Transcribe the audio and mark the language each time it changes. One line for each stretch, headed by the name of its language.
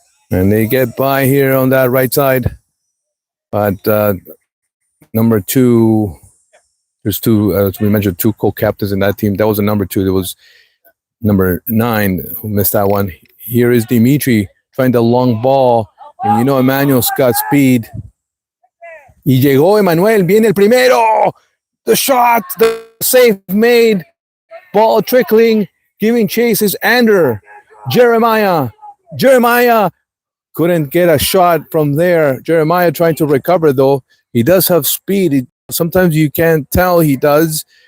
English: And they get by here on that right side. But number 2, there's 2, as we mentioned, 2 co-captains in that team. That was a number 2. There was number 9 who missed that one. Here is Dimitri trying the long ball. And you know Emmanuel's got speed.
Spanish: Y llegó Emmanuel, viene el primero.
English: The shot, the save made. Ball trickling, giving chases. Ander, Jeremiah couldn't get a shot from there. Jeremiah trying to recover though. He does have speed. Sometimes you can't tell he does.